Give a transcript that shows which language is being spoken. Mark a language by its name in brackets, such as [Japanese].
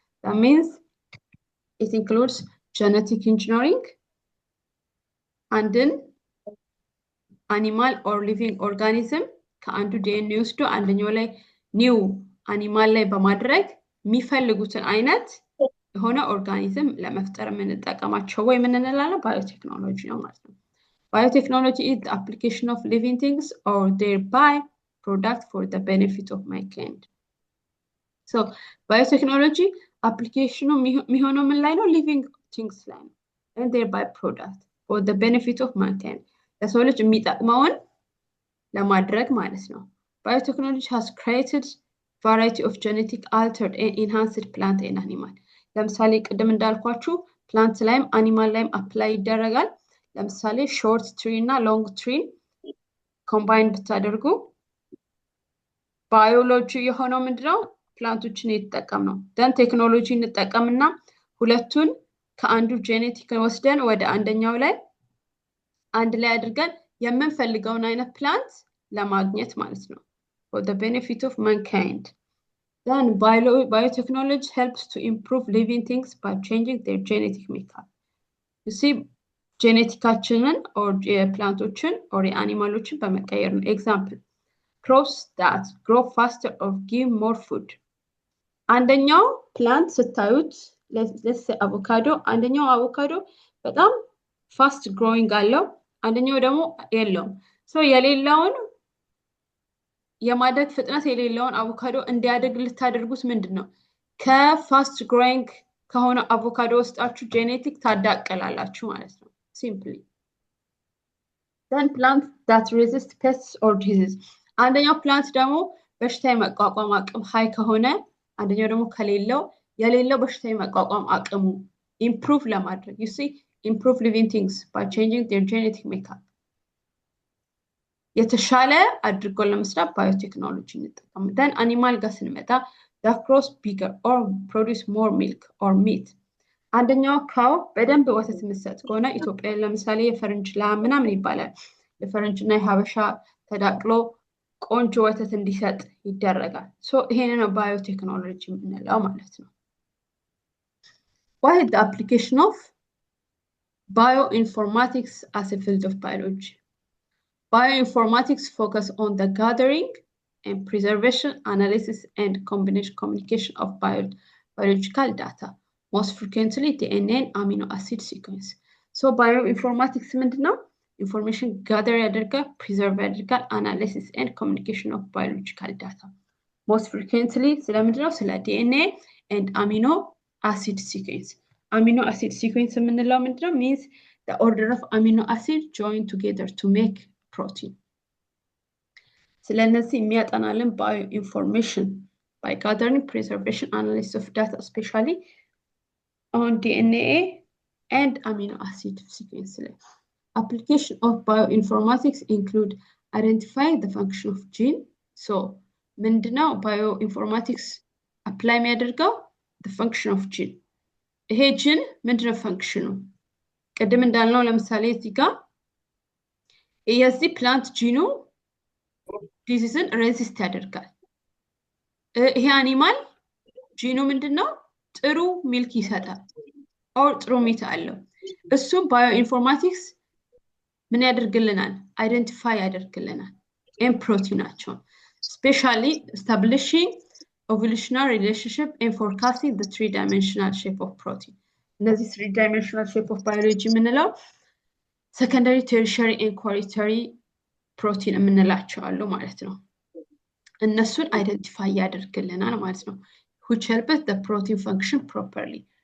[English] That means it includes genetic engineering and then animal or living organism [Amharic] ከአንዱ DNA ውስጥ አንደኛው ላይ new animal ላይ በማድረግ የሚፈልጉትን አይነት የሆነ ኦርጋኒዝም ለመፍጠር የምንጠቀማቸው ወይ ምን እንላለን ባዮቴክኖሎጂ ነው ማለት ነው። [English] Biotechnology is the application of living things or their by-product for the benefit of mankind. So biotechnology application [Amharic] የሚሆነው ምን ላይ ነው? [English] living things [Amharic] ላይ ነው [English] and their by-product for the benefit of mankind. [Amharic] ለሰው ልጅ የሚጠቅመውን ለማድረግ ማለት ነው። [English] Biotechnology has created variety of genetic altered and enhanced plant and animal. [Amharic] ለምሳሌ ቅድም እንዳልኳችሁ ፕላንት ላይም አኒማል ላይም አፕላይ ይደረጋል። ለምሳሌ ሾርት ትሪ እና ሎንግ ትሪ ኮምባይን ብታደርጉ ባዮሎጂ የሆነው ምንድነው? ፕላንቶችን እየተጠቀም ነው። ደን ቴክኖሎጂ እንጠቀምና ሁለቱን ከአንዱ ጄኔቲክ ወስደን ወደ አንደኛው ላይ አንድ ላይ አድርገን የምንፈልገውን አይነት ፕላንት ለማግኘት ማለት ነው። [English] For the benefit of mankind. Then biotechnology helps to improve living things by changing their genetic makeup. You see, geneticachinen or plantoችን or animaloችን በመቀየር ነው። Example, crops that grow faster or give more food. [Amharic] አንደኛው plant ስታዩት [English] let's say avocado, [Amharic] አንደኛው avocado በጣም fast growing አለው፣ አንደኛው ደግሞ የለውም። So የሌላውን የማደግ ፍጥነት የሌለውን አቮካዶ እንዲያደግ ልታደርጉት ምንድነው? ከፋስት ግሮዊንግ ከሆነ አቮካዶ ውስጣችሁ ጄኔቲክ ታዳቀላላችሁ ማለት ነው። Simply. [English] Then plants that resist pests or disease. [Amharic] አንደኛው ፕላንት ደግሞ በሽታ የመቋቋም አቅም ሃይ ከሆነ አንደኛው ደግሞ ከሌለው የሌለው በሽታ የመቋቋም አቅሙ ኢምፕሩቭ ለማድረግ [English] you see improve living things by changing their genetic makeup. [Amharic] የተሻለ አድርጎ ለመስራት ባዮቴክኖሎጂ እንጠቀም። [English] then animal ጋር ስንመጣ that grows bigger or produce more milk or meat. [Amharic] አንደኛው ካው በደንብ ወተት መስጠት ከሆነ ኢትዮጵያ ለምሳሌ የፈረንጅ ላም ምናምን ይባላል። የፈረንጅና የሀበሻ ተዳቅሎ ቆንጆ ወተት እንዲሰጥ ይደረጋል። so ይሄንን ነው ባዮቴክኖሎጂ የምንለው ማለት ነው። [English] What is the application of bioinformatics as a field of biology? Bioinformatics focus on the gathering and preservation, analysis, and communication of biological data, most frequently DNA and amino acid sequence. So bioinformatics ምንድነው? Information gather ያደርጋል, preserve ያደርጋል, analysis and communication of biological data. Most frequently ስለምንድነው? ስለ DNA and amino acid sequence. Amino acid sequence [Amharic] የምንለው ምንድነው? [English] Means the order of amino acid joined together to make protein. ስለነዚህ የሚያጠናልን bioinformation by gathering, preservation, analysis of data, especially on DNA and amino acid sequence. Application of bioinformatics include identifying the function of gene. So, ምንድነው bioinformatics apply የሚያደርገው? The function of gene. [Amharic] ይሄ ጂን ምንድነው ፈንክሽኑ? ቅድም እንዳልነው ለምሳሌ እዚህ ጋር የዚህ ፕላንት ጂኑ ዲዚዝን ሬዚስት ያደርጋል። ይሄ አኒማል ጂኑ ምንድነው? ጥሩ ሚልክ ይሰጣል ኦር ጥሩ ሚት አለው። እሱ ባዮ ኢንፎርማቲክስ ምን ያደርግልናል? አይደንቲፋይ ያደርግልናል ኤን ፕሮቲናቸው [English] especially establishing evolutionary relationship and forecasting the three-dimensional shape of protein. እነዚህ three-dimensional shape of biology የምንለው secondary, tertiary and quaternary protein [Amharic] የምንላቸው አሉ ማለት ነው። እነሱን አይደንቲፋይ ያደርግልናል ማለት ነው። [English] which helps the protein function properly.